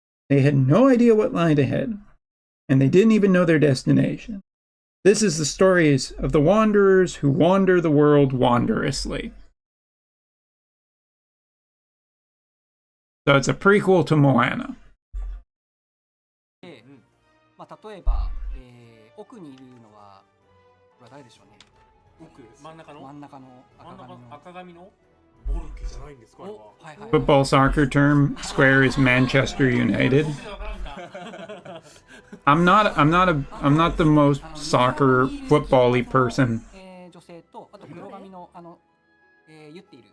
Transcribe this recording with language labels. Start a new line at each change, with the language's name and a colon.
English: They had no idea what lied ahead, and they didn't even know their destination. This is the stories of the wanderers who wander the world wanderously. So it's a prequel to Moana.
Japanese: まあ例えば、奥にいるのはこれは誰でしょうね。奥、真ん中の赤髪のボルケじゃないんですか。はいはい。
English: Football soccer term square is Manchester United. I'm not the most soccer football-y person.
Japanese: 女性とあと黒髪の言っている。